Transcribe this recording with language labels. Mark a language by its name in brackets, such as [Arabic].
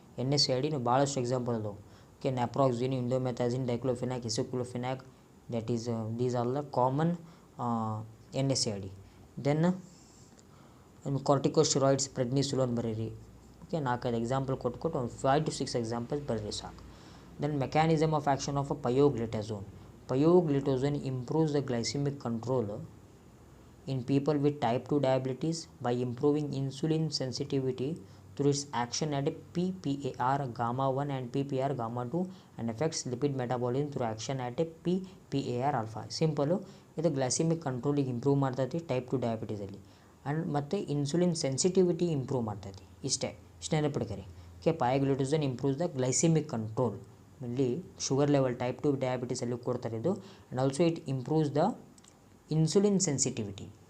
[Kannada] NSAID ಭಾಳಷ್ಟು example ಅದಾವೆ, okay. ನ್ಯಾಪ್ರಾಕ್ಸಿನ್, ಇಂಡೋಮೆಥಾಸಿನ್, diclofenac, ಇಸೋಕ್ಲೋಫಿನಾಕ್, [English] That is these are the common NSAID. Then [Kannada] ಕಾರ್ಟಿಕೋಸ್ಟೆರಾಯ್ಡ್ಸ್ ಪ್ರೆಡ್ನಿಸುಲೋನ್ ಬರೀರಿ. Okay, 4-5 example ಕೊಟ್ಟು ಒಂದು 5 to 6 ಎಕ್ಸಾಂಪಲ್ಸ್ ಬರೀರಿ ಸಾಕು. [English] Then mechanism of action of a pioglitazone. Pioglitazone improves the glycemic control in people with type 2 diabetes by improving insulin sensitivity through its action at PPAR gamma 1 and PPAR gamma 2 and affects lipid metabolism through action at PPAR alpha. [Kannada] Simple, ಇದು glycaemic ಕಂಟ್ರೋಲಿಗೆ improve ಮಾಡ್ತೈತಿ type 2 ಡಯಾಬಿಟೀಸಲ್ಲಿ. And ಮತ್ತು insulin sensitivity improve ಮಾಡ್ತೈತಿ. ಇಷ್ಟೇ ನೆನಪಿಡ್ಕರಿ. Okay, [English] Pioglitazone improves the glycemic control. [Kannada] ಇಲ್ಲಿ sugar level type 2 ಡಯಾಬಿಟೀಸಲ್ಲಿ ಕೊಡ್ತಾರೆ ಇದು. [English] And also it improves the insulin sensitivity.